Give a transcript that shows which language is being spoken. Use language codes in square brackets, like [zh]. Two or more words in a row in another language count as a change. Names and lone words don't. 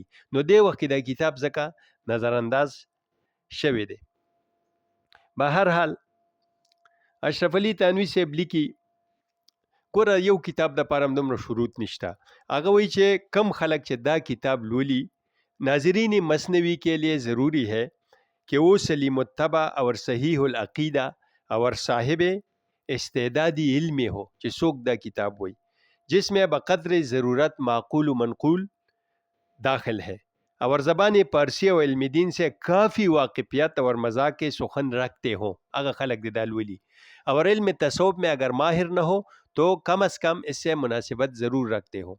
[ps] نو دې وخت کې دا کتاب ځکه نظر انداز شوی دی. به هر حال اشرف علي تنوي صاحب لیکي ګوره یو کتاب د پاره دومره شروط نشته. هغه وایي چې کم خلک چې دا کتاب لولي [ur] ناظرین مثنوی کے لیے ضروری ہے کہ وہ سلیم الطبع اور صحیح العقیدہ اور صاحب استعدادی علمی ہو [ps] چې څوک دا کتاب وایي [ur] جس میں بقدر ضرورت معقول و منقول داخل ہے اور زبان پارسی اور علم دین سے کافی واقفیت اور مذاق سخن رکھتے ہوں. اگر خلق دال ولی اور علم تصوف میں اگر ماہر نہ ہو تو کم از کم اس سے مناسبت ضرور رکھتے ہو.